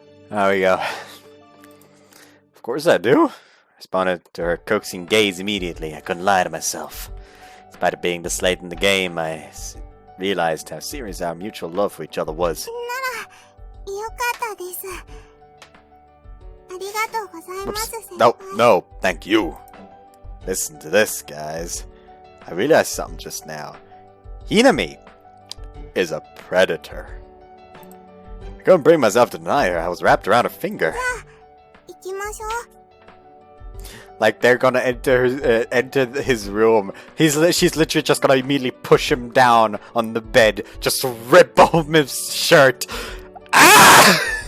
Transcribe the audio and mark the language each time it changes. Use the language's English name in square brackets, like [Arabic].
[English] There we go. Of course I do. Responded to her coaxing gaze immediately. I couldn't lie to myself. Despite it being this late in the game, I realized how serious our mutual love for each other was. [Japanese] ならよかったです。ありがとうございます、先輩。 [English] No, thank you. Listen to this, guys. I realized something just now. Hinami is a predator. I couldn't bring myself to deny her. I was wrapped around her finger. [Japanese] 行きましょう。 [English] Like they're gonna enter his room. She's literally just gonna immediately push him down on the bed, just rip open his shirt. Ah!